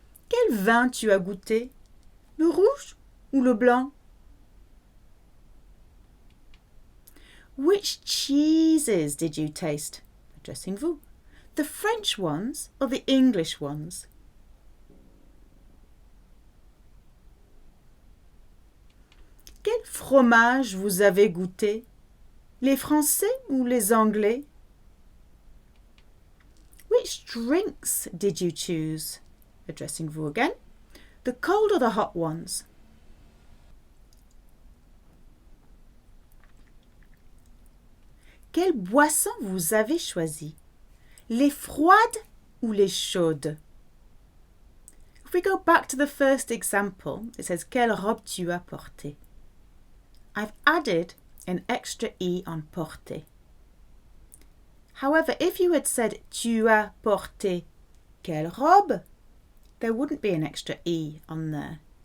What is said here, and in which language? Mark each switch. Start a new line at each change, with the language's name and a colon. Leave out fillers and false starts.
French: Quel vin tu as goûté? Le rouge ou le blanc?
English: Which cheeses did you taste? Addressing vous. The French ones or the English ones?
French: Quel fromage vous avez goûté? Les Français ou les Anglais?
English: Which drinks did you choose? Addressing vous again. The cold or the hot ones?
French: Quelle boisson vous avez choisi? Les froides ou les chaudes?
English: If we go back to the first example, it says
French: quelle robe tu as portée?
English: I've added an extra E on porter. However, if you had said
French: tu as porté quelle robe,
English: there wouldn't be an extra E on there.